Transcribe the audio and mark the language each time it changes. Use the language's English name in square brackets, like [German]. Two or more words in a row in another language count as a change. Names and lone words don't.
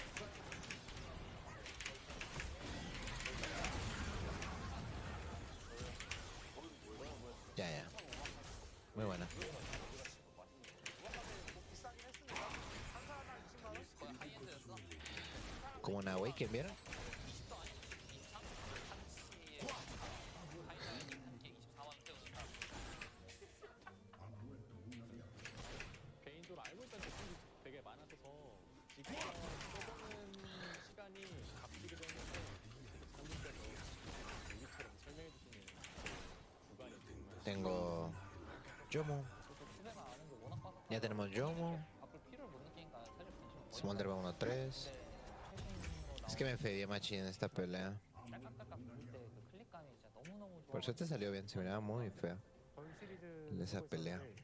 [Spanish] Ya. Muy buena. Como en Awaken, ¿vieron? [Korean] 개인적으로 알고 있던 제품이 되게 많았어서 지금 써보는 시간이 값지기도 했는데 한국에서 우리처럼 설명해 주시는 구간이 정말 [Spanish] Tengo Yomo. Ya tenemos Yomo. Smolder va 1-3. Es que me fedía machín en esta pelea. Por suerte salió bien, se miraba muy fea esa pelea.